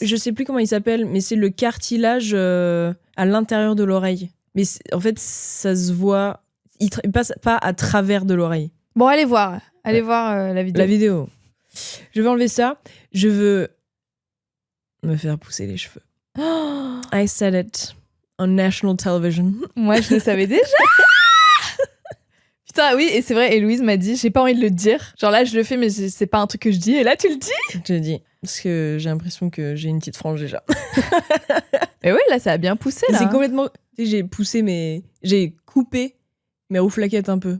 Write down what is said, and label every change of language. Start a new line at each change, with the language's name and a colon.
French: je sais plus comment il s'appelle, mais c'est le cartilage à l'intérieur de l'oreille. Mais en fait, ça se voit. Il passe pas à travers de l'oreille. Bon, allez voir. Allez voir la vidéo. La vidéo. Je veux enlever ça. Je veux me faire pousser les cheveux.
English: I said it on national television.
French: Moi, je le savais déjà. Putain, oui, et c'est vrai, et Louise m'a dit, j'ai pas envie de le dire. Genre là, je le fais, mais c'est pas un truc que je dis. Et là, tu le dis. Je le dis. Parce que j'ai l'impression que j'ai une petite frange déjà. Mais ouais, là, ça a bien poussé, là. C'est complètement... Tu sais, j'ai coupé mes rouflaquettes un peu.